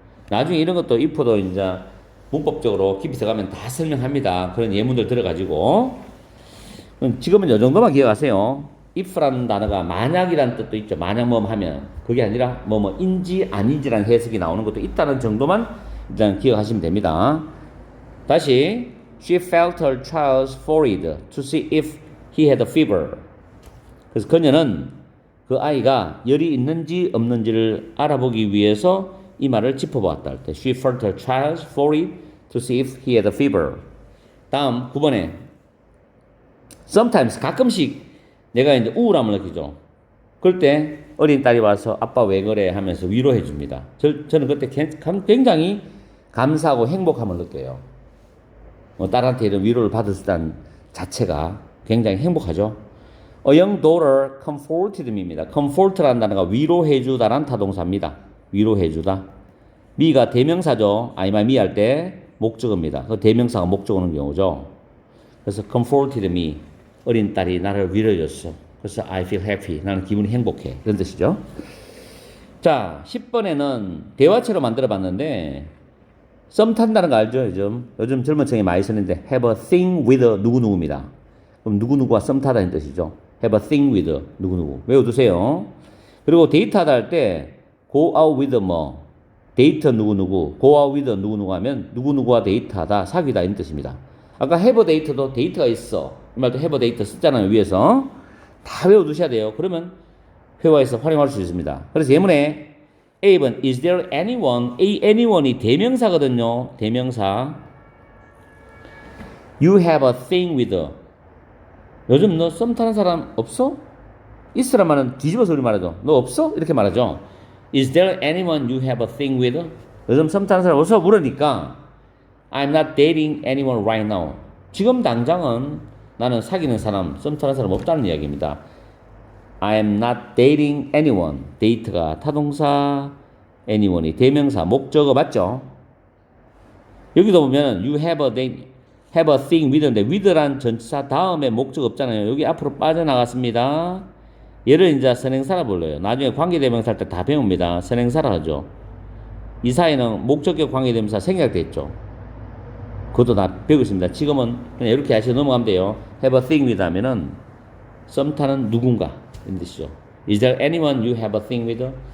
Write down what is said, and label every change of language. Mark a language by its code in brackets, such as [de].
[ko] 나중에 이런 것도 if도 이제 문법적으로 깊이 들어가면 다 설명합니다. 그런 예문들 들어가지고. 지금은 이 정도만 기억하세요. if라는 단어가 만약이라는 뜻도 있죠. 만약 뭐 하면. 그게 아니라 뭐뭐인지 아닌지라는 해석이 나오는 것도 있다는 정도만 일단 기억하시면 됩니다. 다시. [en] She felt her child's forehead to see if he had a fever. [ko] 그래서 그녀는 그 아이가 열이 있는지 없는지를 알아보기 위해서 이마를 짚어보았다 할 때 [en] She felt her child's forehead to see if he had a fever. [ko] 다음 9번에 Sometimes 가끔씩 내가 이제 우울함을 느끼죠. 그럴 때 어린 딸이 와서 아빠 왜 그래 하면서 위로해 줍니다. 저는 그때 굉장히 감사하고 행복함을 느껴요. 딸한테 이런 위로를 받았다는 자체가 굉장히 행복하죠. [en] A young daughter comforted me입니다. [ko] comfort라는 단어가 위로해주다라는 타동사입니다. 위로해주다. me가 대명사죠. I, my, me 할 때 목적어입니다. 그 대명사가 목적어는 경우죠. [en] 그래서 comforted me. [ko] 어린 딸이 나를 위로해줬어. [en] 그래서 I feel happy. [ko] 나는 기분이 행복해. 이런 뜻이죠. 자, 10번에는 대화체로 만들어 봤는데 썸 탄다는 거 알죠? 요즘 젊은 층이 많이 쓰는데 [en] have a thing with [ko] 누구누구입니다. 그럼 누구누구와 썸 타다는 뜻이죠. [en] have a thing with 누구누구. [ko] 외워두세요. 그리고 데이트하다 할 때 [en] go out with [ko] 뭐 데이트 누구누구, go out with 누구누구 하면 누구누구와 데이트하다, 사귀다 이런 뜻입니다. 아까 have a date도 데이트가 있어. 이 말도 have a date 썼잖아요. 위에서. 다 외워두셔야 돼요. 그러면 회화에서 활용할 수 있습니다. 그래서 예문에 A번 [en] is there anyone? [ko] anyone이 대명사거든요. 대명사. [en] You have a thing with. [ko] 요즘 너 썸 타는 사람 없어? 있으란 말은 뒤집어서 우리 말하죠. 너 없어? 이렇게 말하죠. [en] Is there anyone you have a thing with? [ko] 요즘 썸 타는 사람 없어? 물으니까 [en] I'm not dating anyone right now. [ko] 지금 당장은 나는 사귀는 사람, 썸 타는 사람 없다는 이야기입니다. [en] I'm not dating anyone. [ko] date가 타동사, anyone이 대명사, 목적어 맞죠? 여기도 보면 you have a thing with인데 with란 전치사 다음에 목적 없잖아요. 여기 앞으로 빠져나갔습니다. 얘를 이제 선행사라 불러요. 나중에 관계대명사 할 때 다 배웁니다. 선행사라 하죠. 이 사이는 목적격 관계대명사 생략됐죠. 그것도 다 배우겠습니다. 지금은 그냥 이렇게 하시고 넘어가면 돼요. [en] have a thing with [ko] 하면은 썸 타는 누군가 이런 뜻이죠. [en] Is there anyone you have a thing with?